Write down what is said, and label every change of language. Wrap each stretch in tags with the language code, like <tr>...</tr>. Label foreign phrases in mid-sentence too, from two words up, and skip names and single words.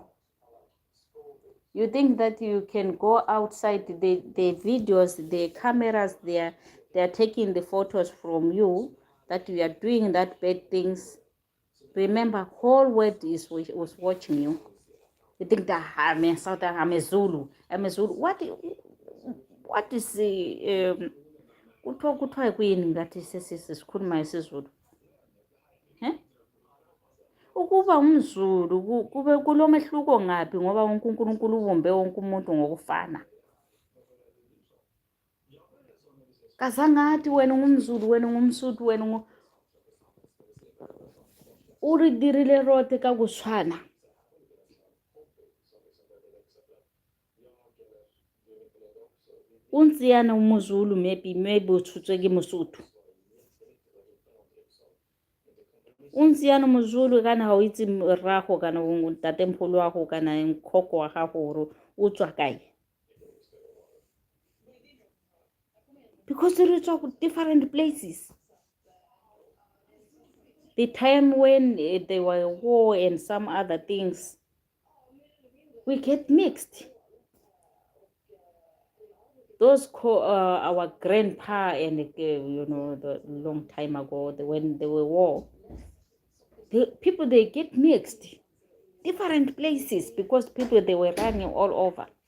<en>You think that you can go outside, the videos, the cameras, they are taking the photos from you, that you are doing that bad things. Remember, whole world was watching you. You think that I'm a South, I'm a Zulu. What is the</en> <zu>kuthiwa kuyini ngathi sikhuluma isiZulu? Ukuba umZulu kube kulomehluko ngaphi, ngoba wonke uNkulunkulu ubumbe wonke umuntu ngokufana. Kazangathi wena ngumZulu, wena ngumSotho,</zu> <tn>wena uri dirile rote ka go tshwana. O ntse yana moZulu, maybe o tshotswe ke Mosotho. O ntse yana moZulu kana ha o itse rrago kana ntatempholo wa go kana nkoko wa gago gore o tswa kae.</tn> <en>Because they talk different places. The time when there were war and some other things, we get mixed. Those our grandpa and the long time ago, when there were war, people they get mixed, different places, because people they were running all over.</en>